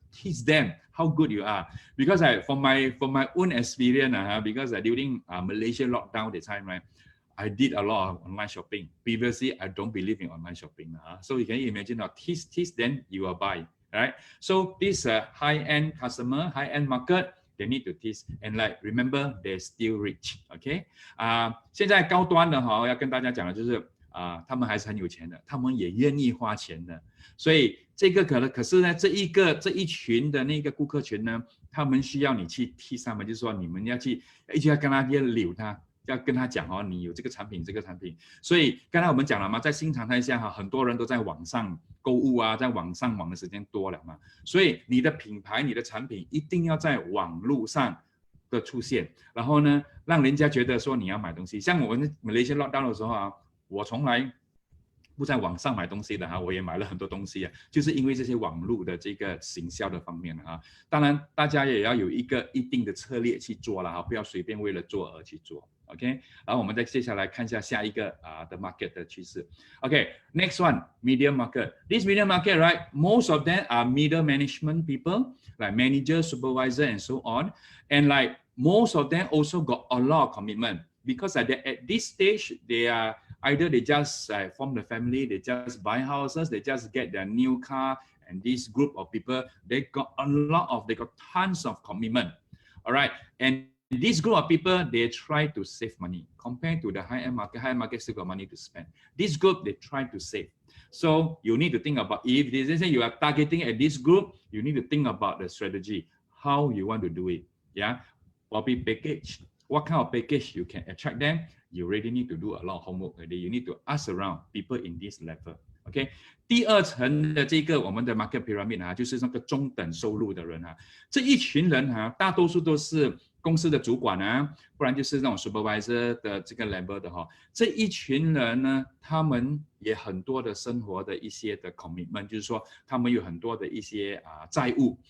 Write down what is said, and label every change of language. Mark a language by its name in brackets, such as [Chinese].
[English] Teach them how good you are. Because from my own experience, because during Malaysia lockdown the time, right, I did a lot of online shopping. Previously, I don't believe in online shopping. So you can imagine now, teach then you will buy, right? So this high-end customer, high-end market, they need to teach and like remember they're still rich. Okay? [Chinese] 现在高端的要跟大家讲的就是他们还是很有钱的，他们也愿意花钱的，所以这个可是呢，这一群的那个顾客群呢，他们需要你去替他们，就是说你们要去一直要跟他溜他。要跟他讲你有这个产品，所以刚才我们讲了嘛，在新常态下很多人都在网上购物在网上玩的时间多了嘛，所以你的品牌、你的产品一定要在网络上的出现，然后呢，让人家觉得说你要买东西。像我们Malaysia lockdown的时候我从来不在网上买东西的我也买了很多东西就是因为这些网络的这个行销的方面当然大家也要有一定的策略去做了不要随便为了做而去做。 OK， 然后我们再接下来看一下下一个的 market 的趋势。 [English] OK，next one medium market. This medium market, right? Most of them are middle management people, like manager, supervisor, and so on. And like most of them also got a lot of commitment because at this stage they are either they just form the family, they just buy houses, they just get their new car. And this group of people, they got tons of commitment. All right, and this group of people, they try to save money compared to the high-end market. High-end market still got money to spend. This group, they try to save. So you need to think about, if they say you are targeting at this group, you need to think about the strategy, how you want to do it. Yeah, probably package. What kind of package you can attract them? You really need to do a lot of homework already. You need to ask around people in this level. [Chinese] OK， 第二层的这个我们的 market pyramid 就是那个中等收入的人这一群人大多数都是公司的主管不然就是那种 supervisor 的这个 level 的这一群人呢，他们也很多的生活的一些的 commitment， 就是说他们有很多的一些债务。